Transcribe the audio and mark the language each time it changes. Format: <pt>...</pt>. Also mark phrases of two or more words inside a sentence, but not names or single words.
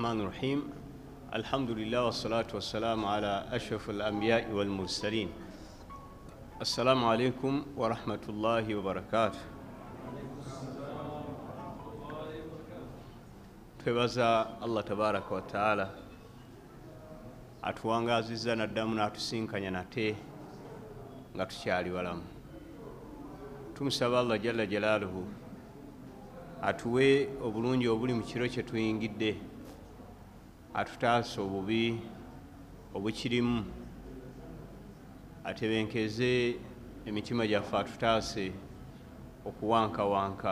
<ar>الرحيم الحمد لله والصلاة والسلام على أشرف الأنبياء والمرسلين السلام عليكم ورحمة الله وبركاته</ar> <lg>twebaza Allah</lg> <ar>تبارك وتعالى</ar> <lg>atuwangaziza naddamu n'atusinkanya nate nga tukyali balamu. Tumusaba</lg> <ar>الله جل جلاله</ar> <lg>atuwe obulungi obuli mu kiro kye tuyingidde, atutaase obubi obukirimu, atebenkeze emitima gyaffe, atutaase okuwankawanka.</lg>